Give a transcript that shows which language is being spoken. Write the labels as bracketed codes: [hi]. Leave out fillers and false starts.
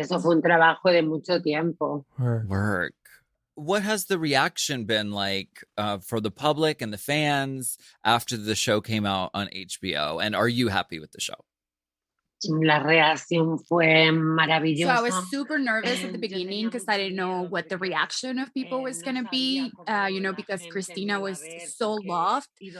[es] Eso fue un trabajo de mucho tiempo. [en] Work. What has the reaction been like for the public and the fans after the show came out on HBO? And are you happy with the show? [es] La reacción fue maravillosa. [en] So I was super nervous at the beginning because I didn't know what the reaction of people was going to be, because Cristina was so loved.